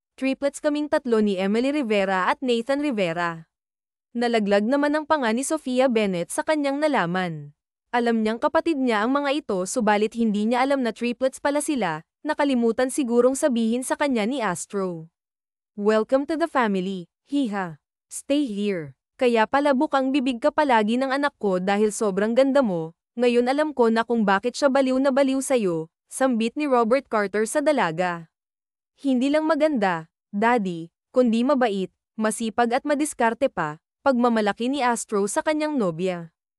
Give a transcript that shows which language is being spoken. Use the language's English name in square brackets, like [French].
[Filipino] Triplets kaming tatlo ni Emily Rivera at Nathan Rivera. Nalaglag naman ang panga ni Sophia Bennett sa kanyang nalaman. Alam niyang kapatid niya ang mga ito subalit hindi niya alam na triplets pala sila, nakalimutan sigurong sabihin sa kanya ni Astro. [English] Welcome to the family, hiha. Stay here. [Filipino] Kaya pala bukang bibig ka palagi ng anak ko dahil sobrang ganda mo, ngayon alam ko na kung bakit siya baliw na baliw sa'yo, sambit ni Robert Carter sa dalaga. Hindi lang maganda, Daddy, kundi mabait, masipag at madiskarte pa, pagmamalaki ni Astro sa kanyang nobya.